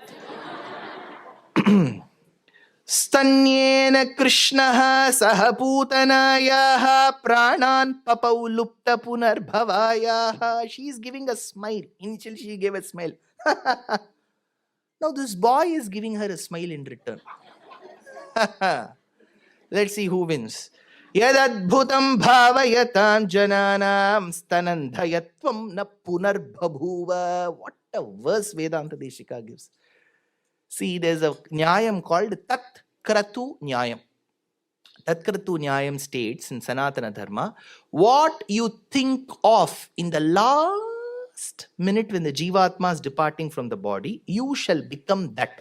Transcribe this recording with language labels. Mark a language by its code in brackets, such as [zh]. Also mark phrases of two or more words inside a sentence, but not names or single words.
[sa] स्तन्येन कृष्णः सहपूतनायाः प्राणान् पपौ लुप्त पुनर्भवायाः. [en] She is giving a smile. Initially, she gave a smile. Now, this boy is giving her a smile in return. Let's see who wins. [sa] यदद्भुतं भावयतां जनानां स्तनन्धयत्वं न पुनर्बभूव. [en] What a verse Vedanta Deshika gives. See, there's a Nyayam called Tat Kratu Nyayam. Tat Kratu Nyayam states in Sanatana Dharma, what you think of in the last minute when the Jivatma is departing from the body, you shall become that.